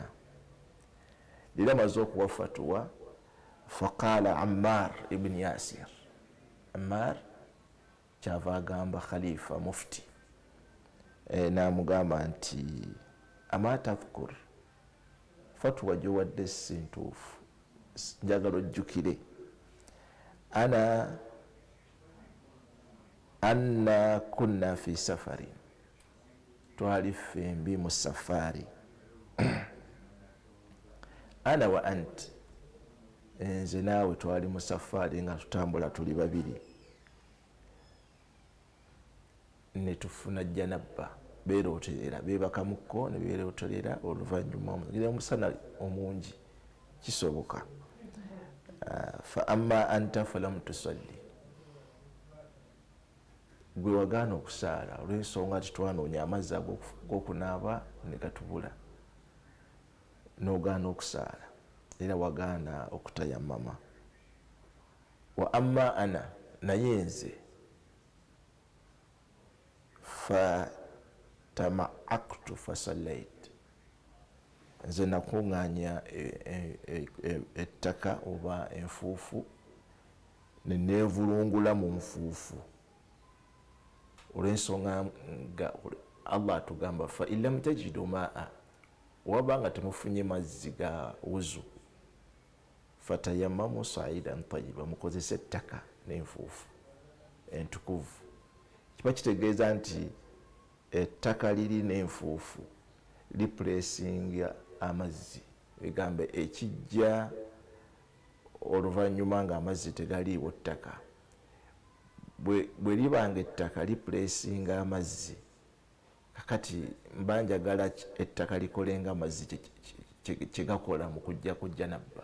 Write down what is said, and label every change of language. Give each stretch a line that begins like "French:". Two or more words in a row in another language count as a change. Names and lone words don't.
Ganda: Lira amaze okuwa fatwa, faqala Ammar ibn Yasir, Ammar kyava agamba khalifa mufti, namugamba nti
Arabic: أما تذكر,
Ganda: fatwa gyowadde si ntuufu, njagala ojjukire,
Arabic: انا كنا في سفرٍ,
Ganda: twali fembi mu safari,
Arabic: أنا وأنتِ,
Ganda: nze naawe twali mu safari nga tutambula tuli babiri, ne tufuna janaba, beeroterera, beebakamuko ne beeroterera oluvannyuma omusana omungi kisoboka.
Arabic: فأما أنت فلم تصل,
Ganda: gwe wagaana okusaala olw'ensonga nti twanoonya amazzi ag'okunaaba ne gatubula, n'ogaana okusaala era wagaana okutayammama.
Arabic: وأما أنا,
Ganda: naye nze
Arabic: فتمعكت فصليت, nze
Ganda: nakuŋŋaanya ettaka oba enfuufu ne neevulungula mu nfuufu, olw'ensonga nga Allah atugamba
Arabic: فإن لم تجدوا ماء,
Ganda: waba nga temufunye mazzi ga wuzu,
Arabic: فتيمموا صعيدا طيبا,
Ganda: mukozese ettaka n'enfuufu entukuvu. Kiba kitegeeza nti ettaka liri n'enfuufu lipulesinga amazzi, egambe ekijja oluvannyuma nga amazzi tegaliiwo ttaka, bwe libanga ettaka lipulesinga amazzi, kakati mba njagala ettaka likolenga amazzi kyegakola mu kujja ku janaba.